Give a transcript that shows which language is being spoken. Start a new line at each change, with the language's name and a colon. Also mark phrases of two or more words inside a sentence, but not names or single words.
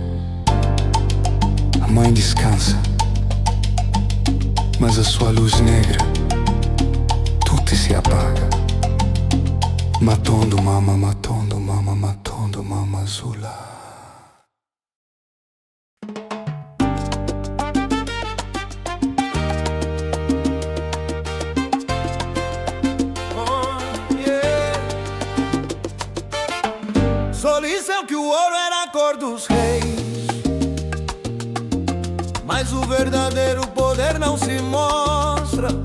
Portuguese: A mãe descansa, mas a sua luz negra, tudo se apaga. Matando mama, matando mama, matando mama azula. Só disseram que o ouro era a cor dos reis, mas o verdadeiro poder não se mostra.